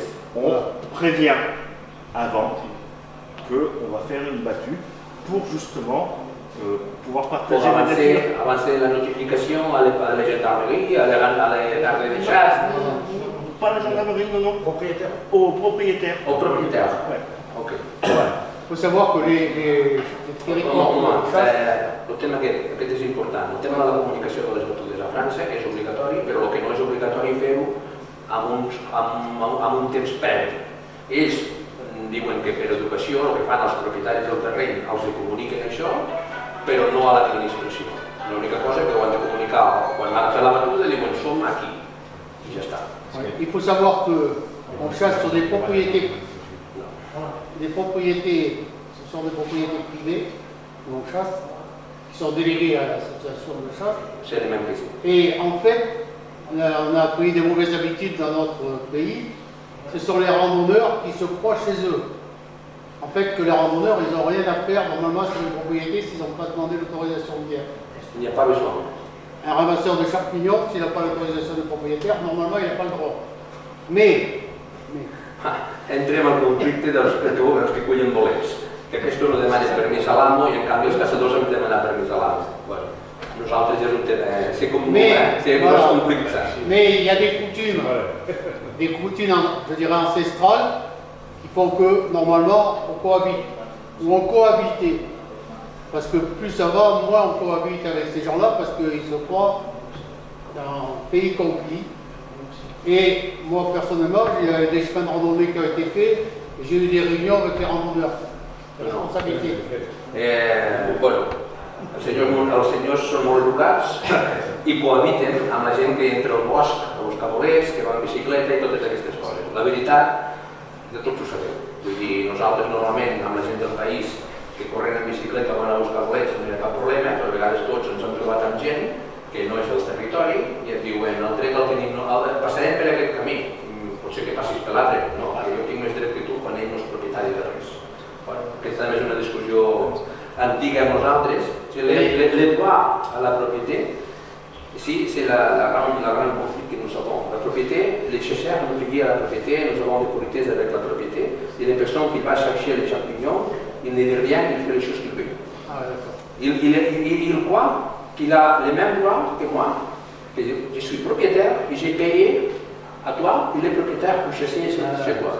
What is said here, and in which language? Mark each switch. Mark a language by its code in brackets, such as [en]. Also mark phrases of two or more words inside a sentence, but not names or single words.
[fr] on prévient avant qu'on va faire une battue pour justement pouvoir Pour partager la nature. avancer la notification à la gendarmerie, à les gardes de chasse, Pas la gendarmerie, non. Au propriétaire. au propriétaire. Ouais. Ok. Il faut savoir que les territoires de chasse, [ca] El tema aquest és important. El tema de la comunicació de les batudes a França és obligatori, però el que no és obligatori fer-ho amb un temps previ. Ells diuen que per educació el que fan els propietaris del terreny els comuniquen això, però no a l'administració. L'única cosa que ho han de comunicar quan van a fer la batuda diuen som aquí i ja està. [fr] il faut savoir qu'on chasse sur des propriétés, ce sont des propriétés privées que l'on chasse, qui sont déléguées à l'association de chasse. C'est le même que ici. Et en fait, on a pris des mauvaises habitudes dans notre pays. Ce sont les randonneurs qui se croient chez eux. En fait, que les randonneurs, ils n'ont rien à faire normalement sur les propriétés s'ils n'ont pas demandé l'autorisation de guerre. Il n'y a pas besoin. Un ramasseur de champignons, s'il n'a pas l'autorisation du propriétaire, normalement, il n'a pas le droit. Mais [ca] Entrem al conflicte dels que cullen bolets. Que aquests no demanen permís a l'amo i en canvi els caçadors hem de demanar permís a l'amo. Bueno, nosaltres és un tema, [fr] c'est com c'est voilà. compliqué ça. Mais il y a des coutumes, je dirais ancestrales, qui font que normalement on cohabite, ou on cohabitait. Parce que plus ça va, moins on cohabite avec ces gens-là, parce qu'ils se croient dans un pays conquis. Et moi personnellement, il y a des chemins de randonnée qui ont été faits, et j'ai eu des réunions avec les randonneurs. Responsabilité. [ca] Bueno, els senyors són molt educats i cohabiten amb la gent que entra al bosc a buscar bolets, que va en bicicleta i totes aquestes coses. La veritat, de tots ho sabeu. Vull dir, nosaltres normalment amb la gent del país que corren en bicicleta van a buscar bolets no hi ha cap problema, però a vegades tots ens hem trobat amb gent que no és el territori i et diuen el dret el tenim, passarem per aquest camí, potser que passis per l'altre, no, jo tinc més dret que tu quan ell no és propietari de res. Bueno, aquesta també és una discussió antiga amb nosaltres. [fr] Si les droits à la propriété, ici c'est la grande conflit que nous avons. La propriété, les chercheurs nous payent à la propriété, nous avons des politiques avec la propriété, et les personnes qui vont chercher les champignons, il ne dit rien, il fait les choses qu'il veut. Ah, d'accord. Il croit qu'il a les mêmes droits que moi, que je suis propriétaire, et j'ai payé à toi, il est propriétaire pour chasser chez toi.